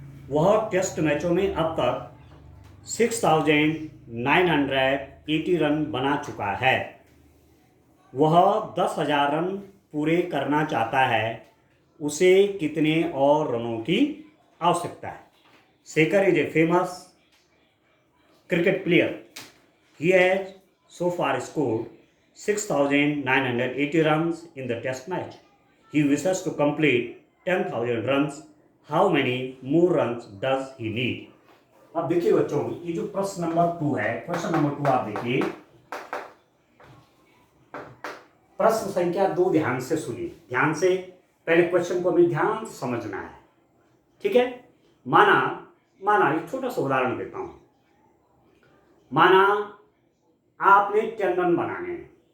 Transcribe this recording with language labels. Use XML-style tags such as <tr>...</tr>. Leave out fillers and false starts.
<hi>वह टेस्ट मैचों में अब तक 6,980 रन बना चुका है। वह 10,000 रन पूरे करना चाहता है। उसे कितने और रनों की आवश्यकता है।</hi> <en>Shekhar is a famous cricket player. He has so far scored 6,980 runs in the test match. He wishes to complete 10,000 runs. How many more runs does he need?</en> <hi>अब देखिए बच्चों, ये जो प्रश्न नंबर 2 है, क्वेश्चन नंबर 2 आप देखिए। प्रश्न संख्या 2 ध्यान से सुनिए, ध्यान से पहले क्वेश्चन को भी ध्यान से समझना है। ठीक है। माना एक छोटा सा उदाहरण देता हूं। माना आपने 10 रन बनाने हैं।</hi>